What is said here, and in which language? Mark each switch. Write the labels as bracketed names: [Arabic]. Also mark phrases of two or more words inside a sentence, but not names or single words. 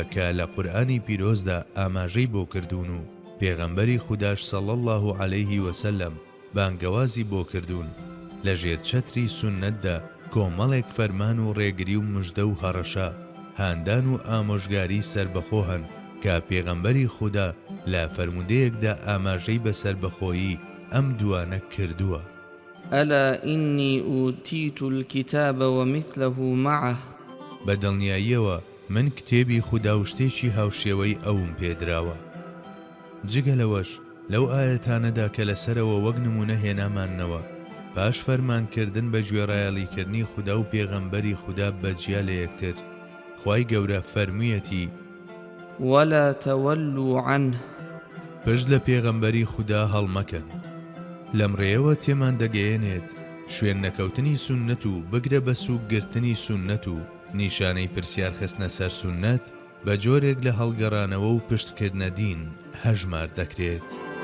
[Central Kurdish] کە لە قورئانی پیرۆزدا ئاماژەی بۆ کردوون و پێغەمبەری خوداش [Arabic] صلی الله علیه وسلم [Central Kurdish] بانگەوازی بۆ کردوون، لە ژێر چەتری سونەتدا کۆمەڵێک فەرمان و ڕێگری و مژدە و هەڕەشە، هاندان و ئامۆژگاری سربەخۆ هەن کە پێغەمبەری خودا لە فەرموودەیەکدا ئاماژەی بە سربەخۆیی ئەم دوانە کردووە: [Arabic] ألا إني أوتيت الكتاب ومثله معه. [Central Kurdish] بەدڵنیاییەوە من کتێبی خودا و شتێکی هاوشێوەی ئەوم پێدراوە. جگە لەوەش لەو ئاەتانەدا کە لەسەرەوە وەک نمونە هێنامانەوە پاش فەرمانکردن بە گوێڕایەڵیکردنی خودا و پێغەمبەری خودا بەجیا لە یەکتر خوای گەورە فەرموویەتی [Arabic] ولا تولوا عنه [Central Kurdish] پشت لە پێغەمبەری خودا هەڵمەکەن. لەم ڕێیەوە تێمان دەگەیەنێت شوێن نەکەوتنی سوننەت و بگرە بە سووکگرتنی سوننەت و نیشانەی پرسیار خستنە سەر سوننەت بە جۆرێک لە هەڵگەڕانەوە و پشتکردنە دین هەژمار دەکرێت.